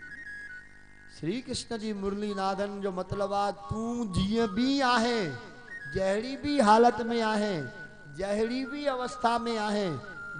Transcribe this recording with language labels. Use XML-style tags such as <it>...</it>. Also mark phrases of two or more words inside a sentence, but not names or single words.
<sd>श्री कृष्ण जी मुरली नादन जो मतलब आ तू जीअं भी आहे, जहिड़ी भी हालत में आहे, जहिड़ी भी अवस्था में आहे,</sd>